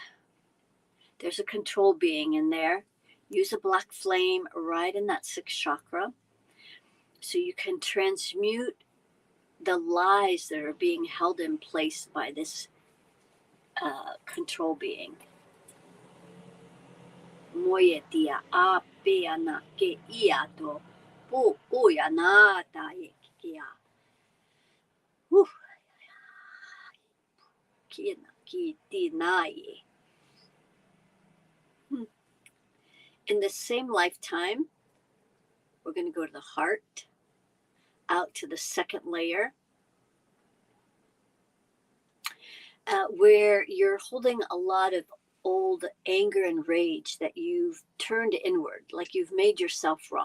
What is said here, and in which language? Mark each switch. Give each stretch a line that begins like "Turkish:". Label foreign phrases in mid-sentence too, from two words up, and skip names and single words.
English: There's a control being in there. Use a black flame right in that 6th chakra so you can transmute the lies that are being held in place by this control being. Moye tia a pea na ke ia to po oya na ta e kia. Ki na ki ti na e. In the same lifetime, we're going to go to the heart, out to the 2nd layer, where you're holding a lot of old anger and rage that you've turned inward, like you've made yourself wrong.